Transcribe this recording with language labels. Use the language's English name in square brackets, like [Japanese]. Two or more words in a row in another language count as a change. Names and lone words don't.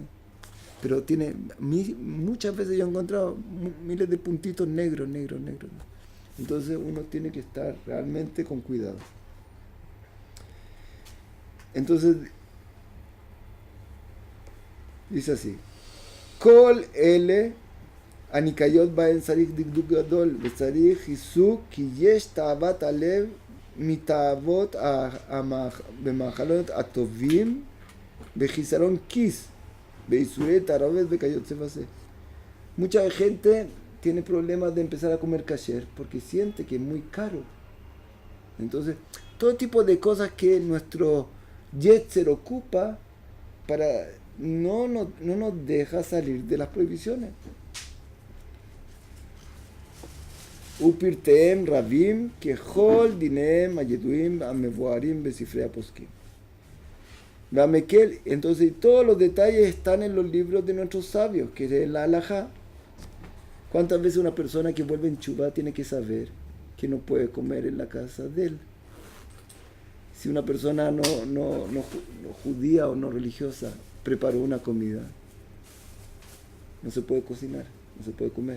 [Spanish] Pero tiene, muchas veces yo he encontrado miles de puntitos negros. Entonces uno tiene que estar realmente con cuidado. Entonces, dice así: [Hebrew] כל אלה הנקיות בהן צריך דקדוק גדול וצריך חיזוק כי יש תאוות הלב מתאוות במאכלות הטובים בחיסרון כיס בייסורי תערובת וכיוצא בזה. [Spanish] Mucha gente tiene problemas de empezar a comer kasher porque siente que es muy caro. Entonces, todo tipo de cosas que nuestro yetzer ocupa no nos deja salir de las prohibiciones. [Hebrew] ופרטיהם רבים ככל הדינים הידועים המבוארים בספרי הפוסקים. [Spanish] Entonces, todos los detalles están en los libros de nuestros sabios, que es la halajá. ¿Cuántas veces una persona que vuelve en Chubá tiene que saber que no puede comer en la casa de él? Si una persona no judía o no religiosa preparó una comida, no se puede cocinar, no se puede comer.